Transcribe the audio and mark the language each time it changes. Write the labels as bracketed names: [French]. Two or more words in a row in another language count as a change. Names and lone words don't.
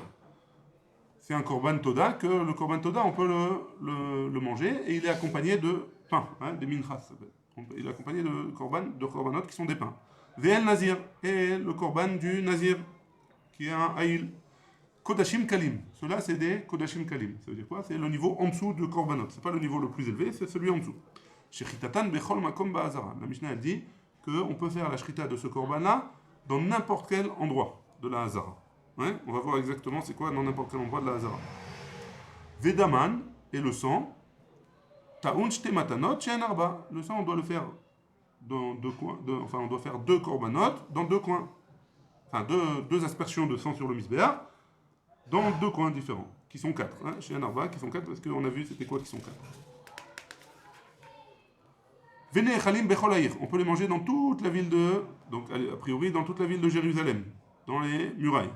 [French] C'est un [Hebrew] קרבן תודה [French] que le [Hebrew] קרבן תודה, [French] on peut le manger, et il est accompagné de pain, hein, des minchas. Il est accompagné de korbanot qui sont des pains. Ve'el Nazir, et le Korban du Nazir, qui est un Haïl. [Hebrew] קדשים קלים, [French] cela c'est des [Hebrew] קדשים קלים. [French] Ça veut dire quoi? C'est le niveau en dessous de Korbanot. C'est pas le niveau le plus élevé, c'est celui en dessous. [Hebrew] שחיטתן בכל מקום בעזרה. [French] La Mishnah elle dit qu'on peut faire la shrita de ce korban-là dans n'importe quel endroit de la Hazara. Ouais, on va voir exactement c'est quoi dans n'importe quel endroit de la Hazara. Vedaman et le sang. [Hebrew] טעון שתי מתנות שהן ארבע. [French] Le sang on doit le faire dans 2 coins. On doit faire 2 korbanot dans 2 coins. Enfin 2 aspersions de sang sur le misbéach dans 2 coins différents qui sont 4. Hein, [Hebrew] שהן ארבע [French] qui sont 4 parce qu'on a vu c'était quoi qui sont 4. On peut les manger dans toute la ville donc a priori dans toute la ville de Jérusalem, dans les murailles.